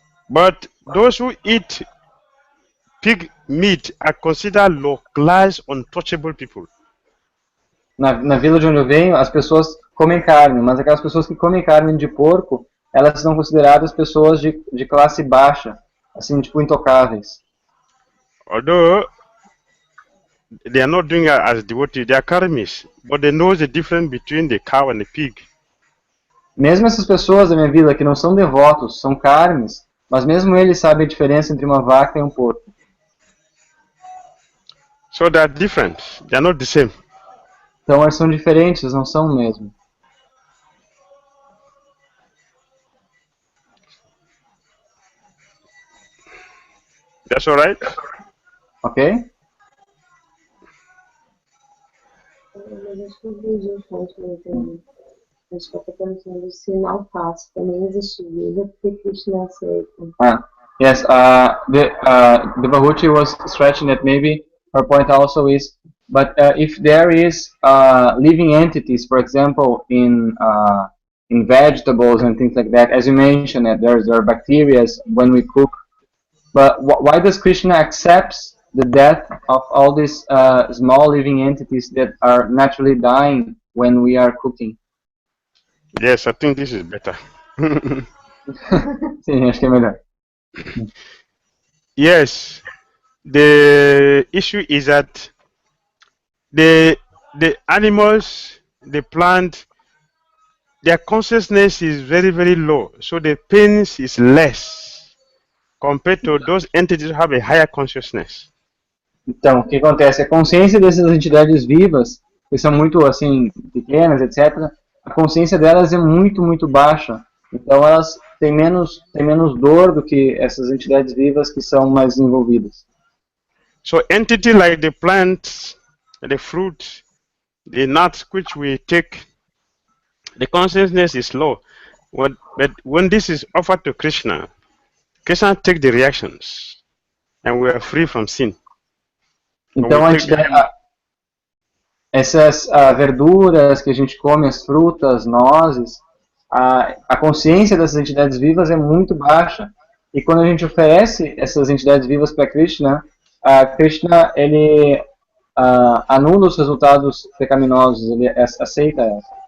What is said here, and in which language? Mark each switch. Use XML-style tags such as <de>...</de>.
<en>but those who eat pig meat are considered localized, untouchable people.</en> <pt>na vila de onde eu venho, as pessoas comem carne, mas aquelas pessoas que comem carne de porco, elas são consideradas pessoas de classe baixa, assim, tipo, intocáveis.</pt> <en>Although they are not doing it as devotees, they are karmis, but they know the difference between the cow and the pig.</en> <pt>Mesmo essas pessoas da minha vila que não são devotos, são carnes, mas mesmo eles sabem a diferença entre uma vaca e um porco.</pt> <en>So they are different, they are not the same.</en> <pt>Então eles são diferentes, não são o mesmo.</pt> <en>That's all right?</en> <pt>Ok? Mas acho que eu entendi o ponto, eu entendi. Acho que eu tô pensando se não faço, também existe vida, porque Krishna aceita.</pt> <en>Yes, the Bahuti was stretching that maybe her point also is, but if there is living entities, for example, in vegetables and things like that, as you mentioned, that there are bacteria when we cook, but why does Krishna accepts the death of all these small living entities that are naturally dying when we are cooking? Yes, I think this is better.</en> <pt>Sim, acho que é melhor.</pt> <en>Yes, the issue is that the animals, the plant, their consciousness is very, very low, so the pains is less compared to those entities who have a higher consciousness.</en> <pt>Então, o que acontece? A consciência dessas entidades vivas, que são muito, assim, pequenas, etc., a consciência delas é muito, muito baixa. Então, elas têm menos dor do que essas entidades vivas que são mais desenvolvidas.</pt> <en>So, entity like the plants, the fruits, the nuts which we take, the consciousness is low. But when this is offered to Krishna, Krishna takes the reactions, and we are free from sin.</en> <pt>Então, essas verduras que a gente come, as frutas, nozes, a consciência dessas entidades vivas é muito baixa. E quando a gente oferece essas entidades vivas para Krishna, Krishna ele anula os resultados pecaminosos, ele aceita elas.</pt>